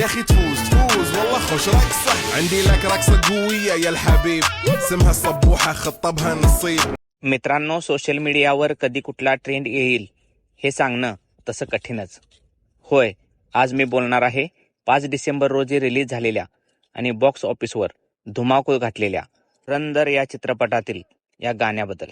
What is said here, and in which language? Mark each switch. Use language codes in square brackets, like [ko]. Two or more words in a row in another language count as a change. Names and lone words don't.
[ar] يا اخي تفوز تفوز والله خوش رقصة عندي لك رقصة قوية يا الحبيب اسمها الصبوحة خطبها نصيب. [mr] मित्रांनो, [en] social media [mr] कधी कुठला ट्रेंड येईल हे सांगणं तसं कठीणच. होय, आज मी बोलणार आहे 5 डिसेंबर रोजी रिलीज झालेल्या आणि [en] box office [mr] धुमाकूळ घातलेल्या रंदर या चित्रपटातील या गाण्याबद्दल.